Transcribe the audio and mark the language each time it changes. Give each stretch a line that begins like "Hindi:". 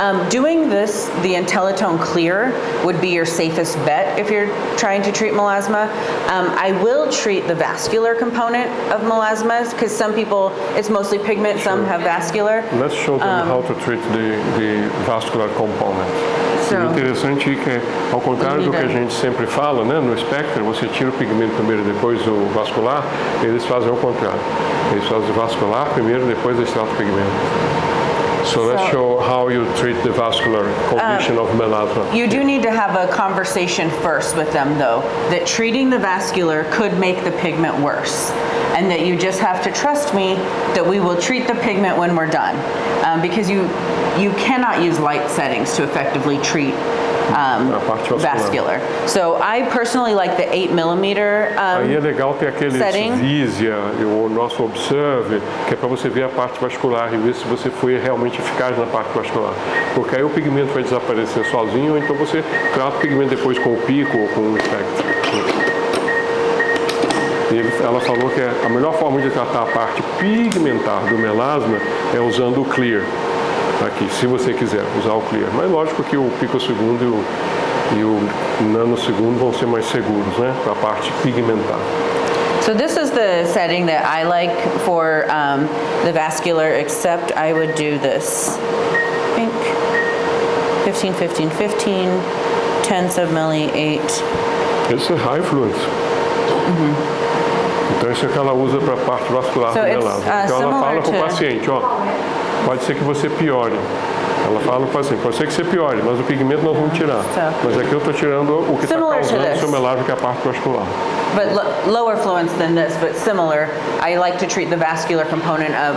English: Doing this, the Intellitone Clear, would be your safest bet if you're trying to treat melasma. I will treat the vascular component of melasmas, because some people, it's mostly pigment, some have vascular. Let's show them how to treat the vascular component.
Portuguese: O interessante é que, ao contrário do que a gente sempre fala, né, no Spectre, você tira o pigmento primeiro, depois o vascular, eles fazem o contrário. Eles fazem o vascular primeiro, depois eles tratam o pigmento.
English: So let's show how you treat the vascular condition of melasma. You do need to have a conversation first with them, though, that treating the vascular could make the pigment worse, and that you just have to trust me that we will treat the pigment when we're done, because you cannot use light settings to effectively treat vascular. So I personally like the 8mm
Portuguese: Aí é legal ter aquele
English: setting.
Portuguese: Visia, o nosso Observe, que é para você ver a parte vascular e ver se você foi realmente eficaz na parte vascular. Porque aí o pigmento vai desaparecer sozinho, ou então você trata o pigmento depois com o pico ou com o Spectre. E ela falou que a melhor forma de tratar a parte pigmentar do melasma é usando o Clear. Aqui, se você quiser usar o Clear. Mas lógico que o picosegundo e o nanosegundo vão ser mais seguros, né? Para a parte pigmentar.
English: So this is the setting that I like for the vascular, except I would do this. I think 15, 15, 15, 10 submilli, 8.
Portuguese: Esse é high fluence. Então isso é que ela usa para a parte vascular do melasma. Então ela fala para o paciente, ó. pode ser que você piore. Ela fala assim, pode ser que você piore, mas o pigmento nós vamos tirar. Tá. Mas aqui eu estou tirando o que está
English: Similar to
Portuguese: causando o
English: this.
Portuguese: seu melasma, que é a parte vascular.
English: But lower fluence than this, but similar. I like to treat the vascular component of